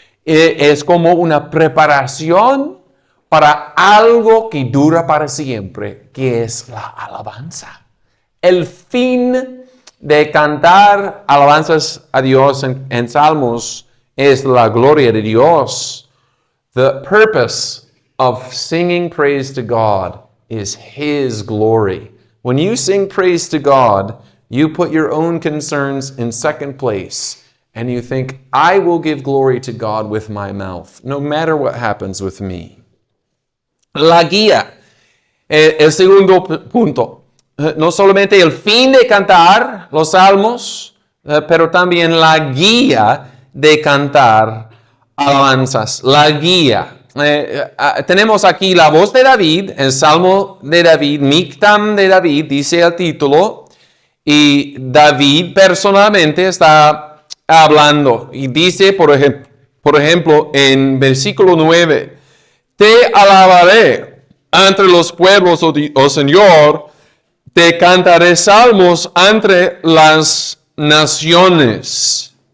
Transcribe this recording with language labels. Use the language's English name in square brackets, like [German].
[Spanish] Es como una preparación para algo que dura para siempre, que es la alabanza. El fin de cantar alabanzas a Dios en salmos es la gloria de Dios. [English] The purpose of singing praise to God is His glory. When you sing praise to God, you put your own concerns in second place, and you think, I will give glory to God with my mouth, no matter what happens with me. [Spanish] La guía, el segundo punto. no solamente el fin de cantar los salmos, pero también la guía de cantar alabanzas, la guía. Tenemos aquí la voz de David, el Salmo de David, Mictam de David, dice el título, y David personalmente está hablando y dice, por ejemplo, en versículo 9, te alabaré entre los pueblos, oh Señor, te cantaré salmos entre las naciones.